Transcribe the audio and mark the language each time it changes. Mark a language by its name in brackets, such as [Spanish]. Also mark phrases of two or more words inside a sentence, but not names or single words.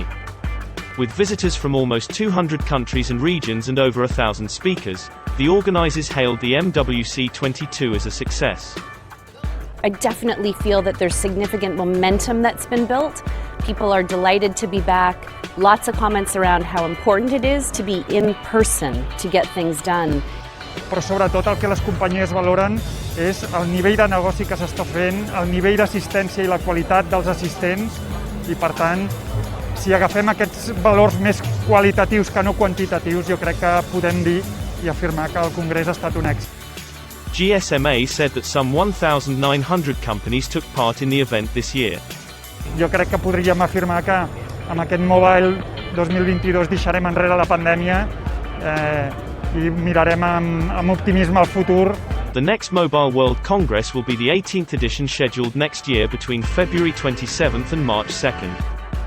[English] With visitors from almost 200 countries and regions and over 1,000 speakers, the organizers hailed the MWC22 as a success. I definitely feel that there's significant momentum that's been built. People are delighted to be back. Lots of comments around how important it is to be in person to get things done. [Catalan] Però sobretot el que les companyies valoren és el nivell de negoci que s'està fent, el nivell d'assistència i la qualitat dels assistents i, per tant, si agafem aquests valors més qualitatius que no quantitatius, jo crec que podem dir i afirmar que el Congrés ha estat un èxit. [English] GSMA said that some 1,900 companies took part in the event this year. [Catalan] Jo crec que podríem afirmar que amb aquest Mobile 2022 deixarem enrere la pandèmia i mirarem amb optimisme al futur. [English] The next Mobile World Congress will be the 18th edition scheduled next year between February 27th and March 2nd.